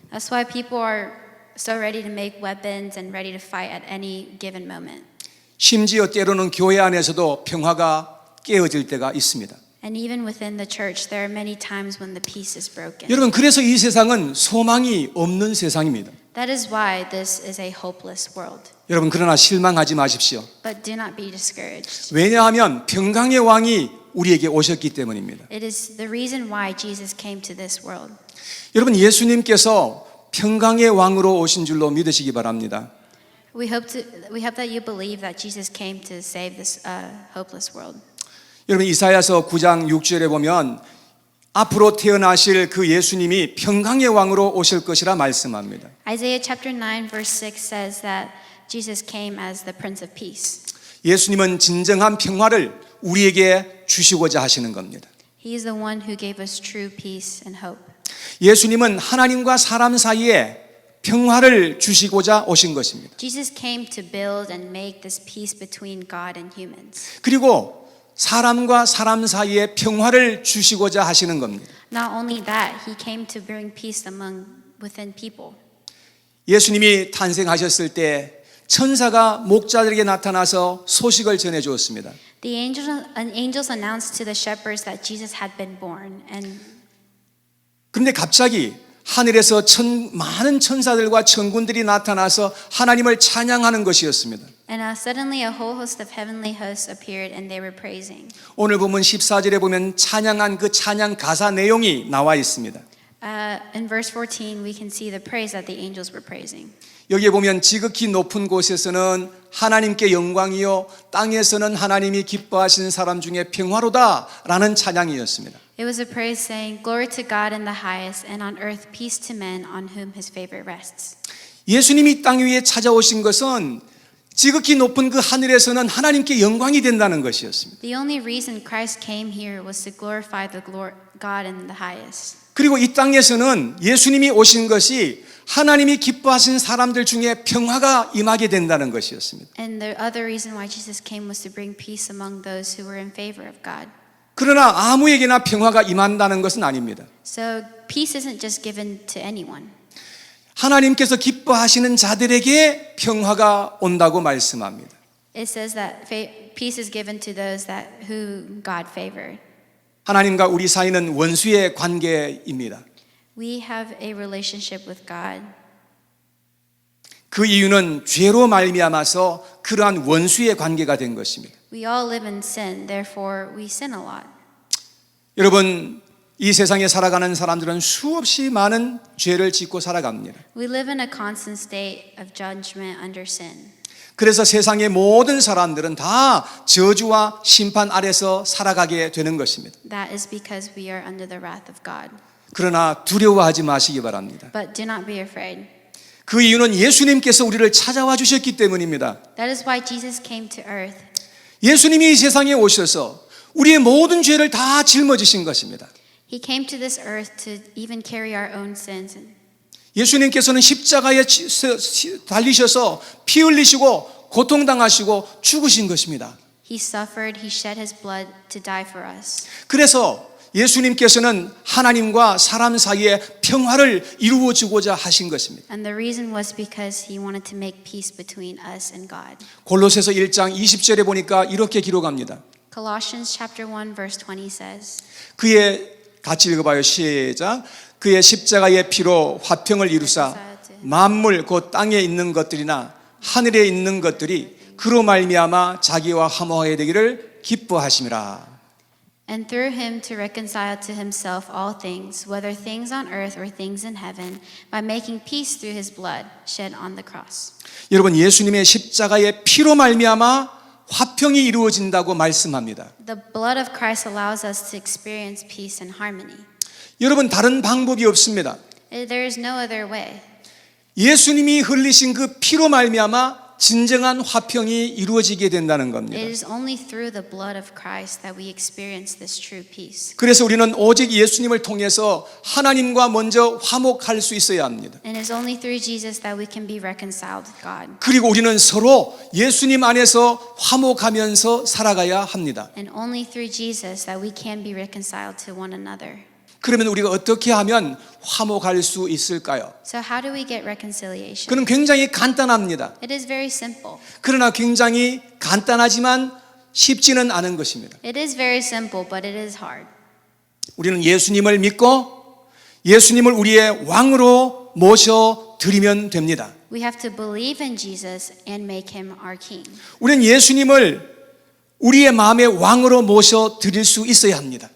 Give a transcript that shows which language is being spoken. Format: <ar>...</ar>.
<en>That's why people are so ready to make weapons and ready to fight at any given moment.</en> <ko>심지어 때로는 교회 안에서도 평화가 깨어질 때가 있습니다.</ko> <en>And even within the church, there are many times when the peace is broken.</en> <ko>여러분 그래서 이 세상은 소망이 없는 세상입니다.</ko> <en>That is why this is a hopeless world.</en> <ko>여러분 그러나 실망하지 마십시오.</ko> <en>But do not be discouraged.</en> <ko>왜냐하면 평강의 왕이 우리에게 오셨기 때문입니다.</ko> <en>It is the reason why Jesus came to this world.</en> <ko>여러분 예수님께서 평강의 왕으로 오신 줄로 믿으시기 바랍니다.</ko> <en>We hope that you believe that Jesus came to save this hopeless world.</en> <ko>여러분 이사야서 9장 6절에 보면 앞으로 태어나실 그 예수님이 평강의 왕으로 오실 것이라 말씀합니다.</ko> <en>Isaiah chapter 9 verse 6 says that Jesus came as the Prince of Peace.</en> <ko>예수님은 진정한 평화를 우리에게 주시고자 하시는 겁니다.</ko> <en>He is the one who gave us true peace and hope.</en> <ko>예수님은 하나님과 사람 사이에 평화를 주시고자 오신 것입니다.</ko> <en>Jesus came to build and make this peace between God and humans.</en> <ko>그리고 사람과 사람 사이에 평화를 주시고자 하시는 겁니다.</ko> <en>Not only that, he came to bring peace within people.</en> <ko>예수님이 탄생하셨을 때 천사가 목자들에게 나타나서 소식을 전해 주었습니다.</ko> <en>The angels announced to the shepherds that Jesus had been born, and</en> <ko>그런데 갑자기 하늘에서 많은 천사들과 천군들이 나타나서 하나님을 찬양하는 것이었습니다.</ko> <en>suddenly a whole host of heavenly hosts appeared, and they were praising.</en> <ko>오늘 보면 14절에 보면 찬양한 그 찬양 가사 내용이 나와 있습니다.</ko> <en>In verse 14, we can see the praise that the angels were praising.</en> <ko>여기에 보면 지극히 높은 곳에서는 하나님께 영광이요 땅에서는 하나님이 기뻐하시는 사람 중에 평화로다라는 찬양이었습니다.</ko> <en>It was a praise saying, "Glory to God in the highest, and on earth peace to men on whom His favor rests."</en> <ko>예수님이 땅 위에 찾아오신 것은 지극히 높은 그 하늘에서는 하나님께 영광이 된다는 것이었습니다.</ko> <en>The only reason Christ came here was to glorify God in the highest.</en> <ko>그리고 이 땅에서는 예수님이 오신 것이 하나님이 기뻐하신 사람들 중에 평화가 임하게 된다는 것이었습니다.</ko> <en>And the other reason why Jesus came was to bring peace among those who were in favor of God.</en> <ko>그러나 아무에게나 평화가 임한다는 것은 아닙니다.</ko> <en>So peace isn't just given to anyone.</en> <ko>하나님께서 기뻐하시는 자들에게 평화가 온다고 말씀합니다.</ko> <en>It says that peace is given to those who God favored.</en> <ko>하나님과 우리 사이는 원수의 관계입니다.</ko> <en>We have a relationship with God.</en> <ko>그 이유는 죄로 말미암아서 그러한 원수의 관계가 된 것입니다.</ko> <en>We all live in sin, therefore we sin a lot.</en> <ko>여러분, 이 세상에 살아가는 사람들은 수없이 많은 죄를 짓고 살아갑니다.</ko> <en>We live in a constant state of judgment under sin.</en> <ko>그래서 세상의 모든 사람들은 다 저주와 심판 아래서 살아가게 되는 것입니다.</ko> <en>That is because we are under the wrath of God.</en> <ko>그러나 두려워하지 마시기 바랍니다.</ko> <en>But do not be afraid.</en> <ko>그 이유는 예수님께서 우리를 찾아와 주셨기 때문입니다.</ko> <en>That is why Jesus came to earth.</en> <ko>예수님이 이 세상에 오셔서 우리의 모든 죄를 다 짊어지신 것입니다.</ko> <en>He came to this earth to even carry our own sins.</en> <ko>예수님께서는 십자가에 달리셔서 피 흘리시고 고통당하시고 죽으신 것입니다.</ko> <en>He suffered, he shed his blood to die for us.</en> <ko>그래서 예수님께서는 하나님과 사람 사이에 평화를 이루어 주고자 하신 것입니다.</ko> <en>And the reason was because he wanted to make peace between us and God.</en> <ko>골로새서 1장 20절에 보니까 이렇게 기록합니다.</ko> <en>Colossians chapter 1 verse 20 says,</en> <ko>그의 같이 읽어봐요. 시작. 그의 십자가의 피로 화평을 이루사 만물 곧 땅에 있는 것들이나 하늘에 있는 것들이 그로 말미암아 자기와 화목하게 되기를 기뻐하심이라.</ko> <en>And through him to reconcile to himself all things, whether things on earth or things in heaven, by making peace through his blood shed on the cross.</en> <ko>여러분, 예수님의 십자가의 피로 말미암아 화평이 이루어진다고 말씀합니다.</ko> <en>The blood of Christ allows us to experience peace and harmony.</en> <ko>여러분, 다른 방법이 없습니다.</ko> <en>There is no other way.</en> <ko>예수님이 흘리신 그 피로 말미암아 진정한 화평이 이루어지게 된다는 겁니다.</ko> <en>It is only through the blood of Christ that we experience this true peace.</en> <ko>그래서 우리는 오직 예수님을 통해서 하나님과 먼저 화목할 수 있어야 합니다.</ko> <en>And it is only through Jesus that we can be reconciled with God.</en> <ko>그리고 우리는 서로 예수님 안에서 화목하면서 살아가야 합니다.</ko> <en>And only through Jesus that we can be reconciled to one another.</en> <ko>그러면 우리가 어떻게 하면 화목할 수 있을까요?</ko> <en>So how do we get reconciliation?</en> <ko>그는 굉장히 간단합니다.</ko> <en>It is very simple.</en> <ko>그러나 굉장히 간단하지만 쉽지는 않은 것입니다.</ko> <en>It is very simple, but it is hard.</en> <ko>우리는 예수님을 믿고 예수님을 우리의 왕으로 모셔 드리면 됩니다.</ko> <en>We have to believe in Jesus and make him our king.</en> <ko>우리는 예수님을 우리의 마음의 왕으로 모셔 드릴 수 있어야 합니다.</ko>